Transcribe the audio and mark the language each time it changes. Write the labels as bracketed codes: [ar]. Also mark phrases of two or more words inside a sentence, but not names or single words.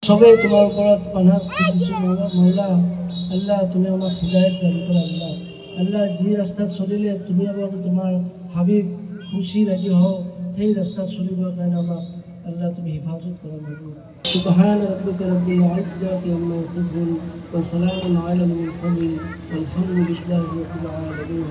[bn] সবে তোমার উপর পানাহ খুঁজিছো মৌলা। আল্লাহ তুমি আমাক হিদায়ত দান করো। আল্লাহ আল্লাহ যে রাস্তা চলিলে তুমি এবং তোমার হাবিব খুশি রাজি হও সেই রাস্তা চলিবার কাৰণে আমাক আল্লাহ তুমি হিফাজত করো। [ar] سبحان ربك رب العزة عما يصفون و سلام على المرسلين الحمد لله رب العالمين.